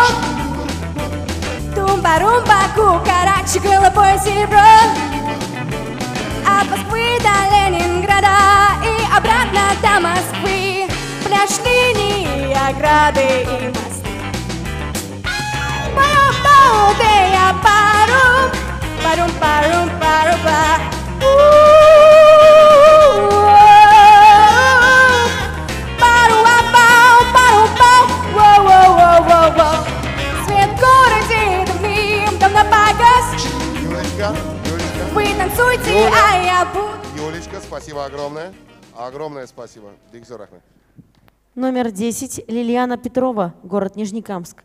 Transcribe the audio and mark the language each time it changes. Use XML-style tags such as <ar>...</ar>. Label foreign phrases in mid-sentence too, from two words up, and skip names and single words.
<ru>Тумба-румба, кукарачи, голубое серебро. От Москвы до Ленинграда и обратно до Москвы. Пляж, линии, ограды и мосты. Парум-пау-дея, парум, парум-парум-паруба. Пару-а-пау, пару-пау, воу-воу-воу-воу-воу. Свет в городе дымим, дом на показ. Юлечка, Юлечка. Вы танцуйте, Юля. а я буду. Юлечка, спасибо огромное. Огромное спасибо.</ru> <tt>Бик зор рахмет.</tt> <ru>Номер 10. Лилиана Петрова, город Нижнекамск.</ru>